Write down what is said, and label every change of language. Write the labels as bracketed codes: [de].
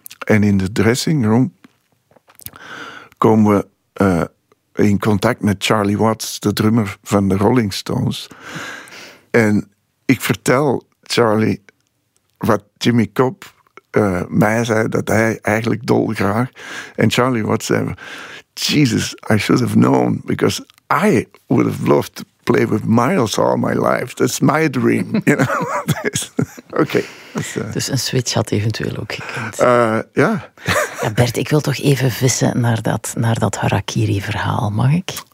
[nl] En in de dressing room komen we in contact met Charlie Watts, de drummer van de Rolling Stones. En ik vertel Charlie wat Jimmy Cobb mij zei, dat hij eigenlijk dolgraag. [en] En Charlie Watts zei, Jesus, I should have known, because I would have loved to play with Miles all my life. That's my dream. You know? Oké. [nl] Dus een switch had eventueel ook gekund. Ja, Bert, ik wil toch even vissen naar dat harakiri-verhaal, mag ik?